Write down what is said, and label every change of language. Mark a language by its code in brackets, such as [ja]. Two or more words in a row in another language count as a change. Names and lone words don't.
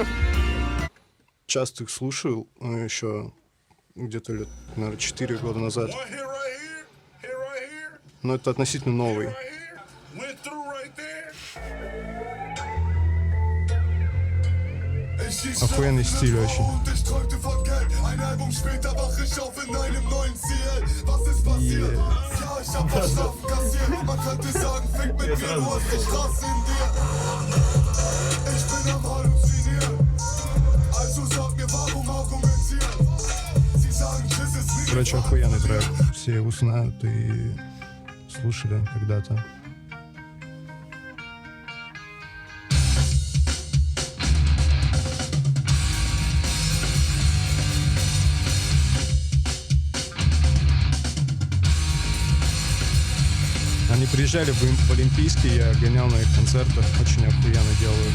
[ru] Часто их слушал еще где-то лет, наверное, 4 года назад. [en] One hit right here, hit right here, [ru] Но это относительно новый. [en] right here, went through right there. [ru] Охуенный стиль очень. [de] Ich träumte von Geld, ein Album später wach ich auf in einem neuen Ziel. Was ist passiert? Ja, ich hab Strafen kassiert. Man könnte sagen, fick mit mir, du hast die Straße in dir. Ich bin am Halluzinieren. Also sag mir, warum argumentieren? Sie sagen, Tschüss ist nicht. [ru] Короче, охуенный трек. Все его знают и слушали когда-то. Они приезжали в Олимпийский, я гонял на их концертах, очень охуенно делают.